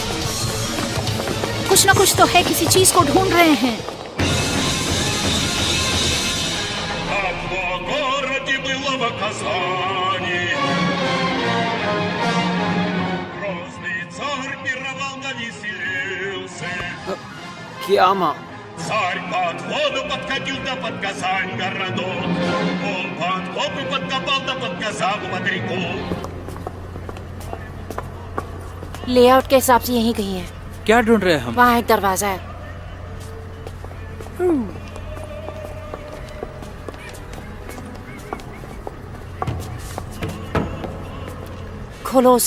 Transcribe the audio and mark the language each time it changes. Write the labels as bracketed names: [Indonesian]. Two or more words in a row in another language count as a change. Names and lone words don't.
[Hindi] कुछ ना कुछ तो है, किसी चीज को ढूंढ रहे हैं। क्या माँ? [Russian] Царь под воду подкатил да под Казань городок. Он под копы подкопал да под Казаху под реку. [Hindi] लेआउट के हिसाब से यहीं कहीं है। क्या ढूंढ रहे हैं हम? वहाँ एक दरवाजा है। खोलो उसे।